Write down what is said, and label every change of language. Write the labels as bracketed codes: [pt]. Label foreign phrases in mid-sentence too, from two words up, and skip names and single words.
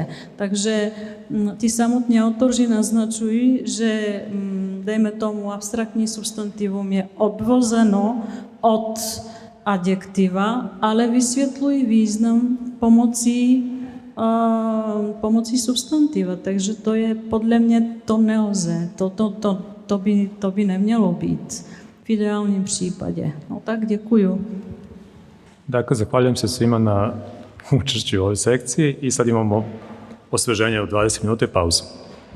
[cs] Takže ti samotní autoři naznačují, že dejme tomu abstraktní substantivum je odvozeno od adjektiva, ale vysvětlují význam pomocí substantiva, takže to je podle mě to nelze, to by nemělo být v ideálním případě. No tak děkuju. [sr] Dakle, zahvaljujem se svima na učešću u ovoj sekciji i sad imamo osveženje od 20 minuta i pauzu.